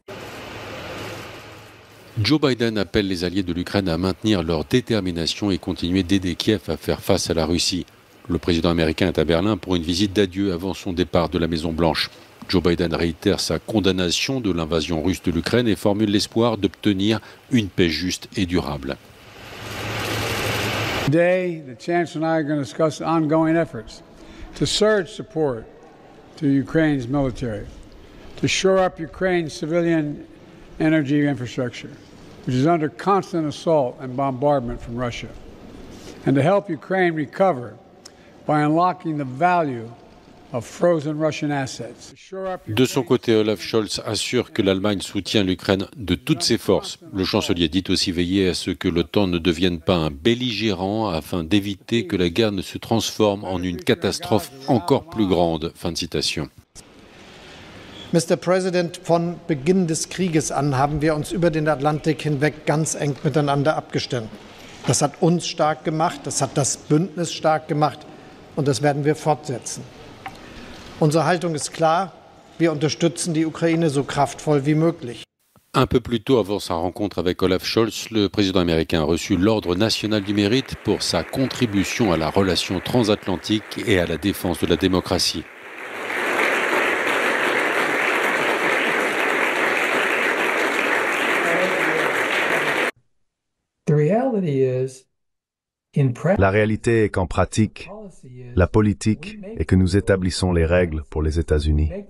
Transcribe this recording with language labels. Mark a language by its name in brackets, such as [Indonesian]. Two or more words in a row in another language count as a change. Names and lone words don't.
[French] Joe Biden appelle les alliés de l'Ukraine à maintenir leur détermination et continuer d'aider Kiev à faire face à la Russie. Le président américain est à Berlin pour une visite d'adieu avant son départ de la Maison-Blanche. Joe Biden réitère sa condamnation de l'invasion russe de l'Ukraine et formule l'espoir d'obtenir une paix juste et durable. [English] Today, the Chancellor and I are going to discuss ongoing efforts to surge support to Ukraine's military, to shore up Ukraine's civilian energy infrastructure, which is under constant assault and bombardment from Russia, and to help Ukraine recover by unlocking the value of frozen Russian assets. [French] De son côté, Olaf Scholz assure que l'Allemagne soutient l'Ukraine de toutes ses forces. Le chancelier dit aussi veiller à ce que l'OTAN ne devienne pas un belligérant afin d'éviter que la guerre ne se transforme en une catastrophe encore plus grande. Fin de citation. [English] Mr. President, [German] von Beginn des Krieges an haben wir uns über den Atlantik hinweg ganz eng miteinander abgestimmt. Das hat uns stark gemacht, das hat das Bündnis stark gemacht und das werden wir fortsetzen. Unsere Haltung ist klar, wir unterstützen die Ukraine so kraftvoll wie möglich. [French] Un peu plus tôt, avant sa rencontre avec Olaf Scholz, le président américain a reçu l'Ordre national du mérite pour sa contribution à la relation transatlantique et à la défense de la démocratie. La réalité est qu'en pratique, la politique est que nous établissons les règles pour les États-Unis.